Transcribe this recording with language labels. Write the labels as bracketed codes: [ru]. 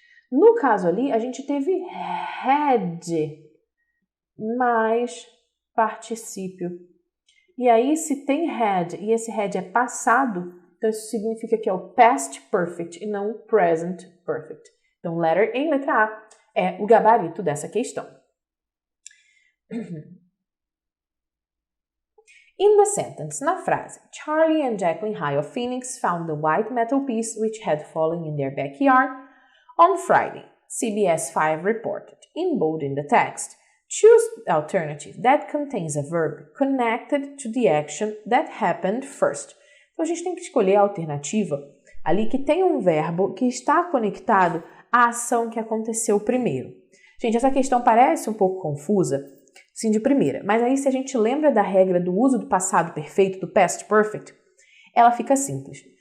[pt] No caso ali, a gente teve had mais particípio. E aí, se tem had e esse had é passado, então isso significa que é o past perfect e não o present perfect. Então, [en] letter A, [pt] letra A, é o gabarito dessa questão. [en] In the sentence, [pt] na frase, [en] Charlie and Jacqueline High of Phoenix found the white metal piece which had fallen in their backyard on Friday, CBS 5 reported. In bold in the text, choose the alternative that contains a verb connected to the action that happened first. [pt] Então, a gente tem que escolher a alternativa ali que tem um verbo que está conectado à ação que aconteceu primeiro. Gente, essa questão parece um pouco confusa, sim, de primeira, mas aí se a gente lembra da regra do uso do passado perfeito, do past perfect, ela fica simples.